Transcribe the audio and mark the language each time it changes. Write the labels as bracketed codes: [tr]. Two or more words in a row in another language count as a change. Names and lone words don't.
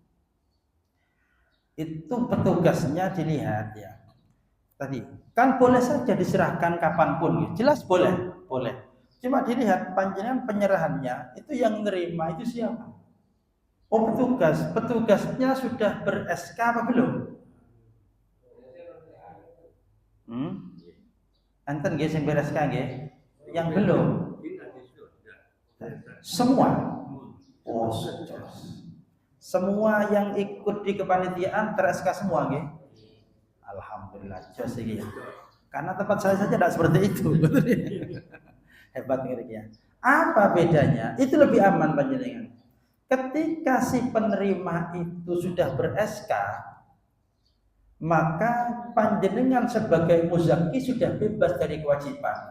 [id] Itu petugasnya dilihat ya. Tadi kan boleh saja diserahkan kapanpun, jelas boleh. Cuma dilihat panjenengan penyerahannya itu yang nerima itu siapa? Oh petugasnya sudah ber-SK apa belum? [jv] Enten nggih sing ber-SK nggih? [id] Yang belum. Semua. Oh, semua yang ikut di kepanitiaan ter-SK semua nggih? [jv] Alhamdulillah, jos iki. [id] Karena tempat saya saja tidak seperti itu. [jv] Hebat ngene [id] ya. Apa bedanya? Itu lebih aman panjenengan. Ketika si penerima itu sudah ber-SK, maka panjenengan sebagai muzaki sudah bebas dari kewajiban.